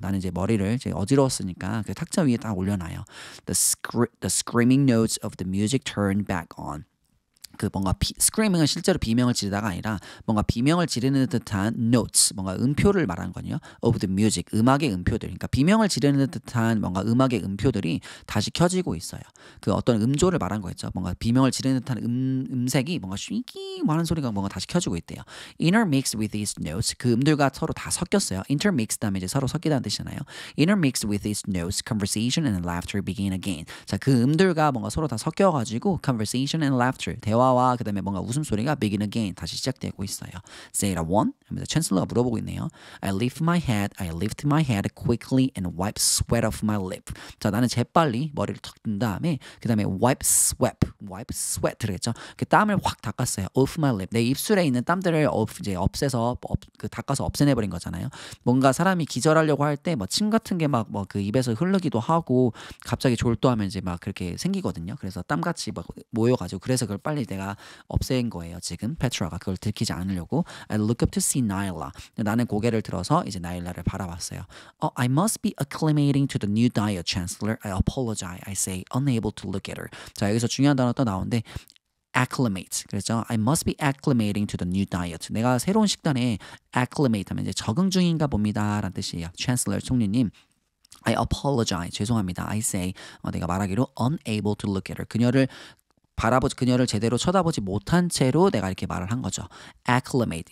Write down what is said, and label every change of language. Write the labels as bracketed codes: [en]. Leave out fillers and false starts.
[ko] 나는 이제 머리를 이제 어지러웠으니까 그 탁자 위에 딱 올려놔요. [en] The screaming notes of the music turn back on. [ko] 그 뭔가 screaming은 실제로 비명을 지르다가 아니라 뭔가 비명을 지르는 듯한 notes, 뭔가 음표를 말하는 거든요. of the music, 음악의 음표들. 그러니까 비명을 지르는 듯한 뭔가 음악의 음표들이 다시 켜지고 있어요. 그 어떤 음조를 말한 거였죠. 뭔가 비명을 지르는 듯한 음색이 뭔가 쉬기 하는 소리가 뭔가 다시 켜지고 있대요. [en] Intermixed with these notes, [ko] 그 음들과 서로 다 섞였어요. Intermixed 하면 이제 서로 섞이다는 뜻이잖아요. [en] Intermixed with these notes, conversation and laughter begin again. [ko] 자, 그 음들과 뭔가 서로 다 섞여가지고 [en] conversation and laughter, [ko] 대화와 그다음에 뭔가 웃음소리가 [en] begin again [ko] 다시 시작되고 있어요. [en] Say it one. [ko] 하면서 챈슬러가 물어보고 있네요. [en] I lift my head quickly and wipe sweat off my lip. [ko] 자, 나는 재빨리 머리를 턱 든 다음에 그다음에 wipe sweat 들었죠. 그 땀을 확 닦았어요. [en] off my lip. [ko] 내 입술에 있는 땀들을 이제 닦아서 없애내버린 거잖아요. 뭔가 사람이 기절하려고 할 때 뭐 침 같은 게 막 뭐 그 입에서 흐르기도 하고 갑자기 졸도하면 이제 막 그렇게 생기거든요. 그래서 땀같이 막 모여가지고 그래서 그걸 빨리 내가 없앤 거예요. 지금 페트라가 그걸 들키지 않으려고. [en] I look up to see Nyla. [ko] 나는 고개를 들어서 이제 나일라를 바라봤어요. [en] I must be acclimating to the new diet, Chancellor. I apologize. I say, unable to look at her. [ko] 자, 여기서 중요한 단어 또 나오는데 acclimate. 그렇죠? [en] I must be acclimating to the new diet. [ko] 내가 새로운 식단에 acclimate 하면 이제 적응 중인가 봅니다. 라는 뜻이에요. Chancellor 총리님. [en] I apologize. [ko] 죄송합니다. [en] I say, [ko] 내가 말하기로 unable to look at her. 그녀를 제대로 쳐다보지 못한 채로 내가 이렇게 말을 한 거죠. acclimate.